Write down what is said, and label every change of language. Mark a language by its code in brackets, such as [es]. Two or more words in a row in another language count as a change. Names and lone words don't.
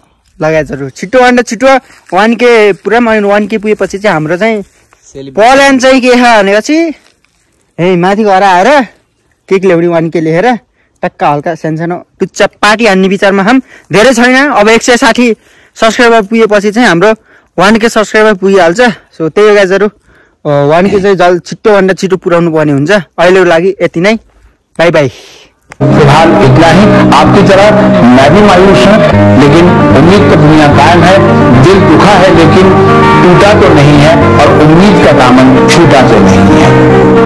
[ne] लगाइजहरू छिटो 1K पुरा 1K पुगेपछि चाहिँ हाम्रो चाहिँ प्लान चाहिँ के छ भनेपछि है माथि घर आएर केक ल्याउने 1K लेखेर टक्क हल्का सानो टुच्चा पार्टी हान्ने विचारमा छौँ। धेरै छैन, अब 160 सब्सक्राइबर पुगेपछि चाहिँ हाम्रो 1K सब्सक्राइबर पुगिहाल्छ। सो त्यही गाईजहरू 1K चाहिँ छिटोभन्दा छिटो पुर्याउनु पर्ने हुन्छ। अहिलेको लागि यति नै, [en] bye bye. [hi] फिलहाल इतना ही। आपकी तरह मैं भी मायूस हूँ, लेकिन उम्मीद तो दुनिया कायम है। दिल दुखा है लेकिन टूटा तो नहीं है, और उम्मीद का दामन छूटा तो नहीं है।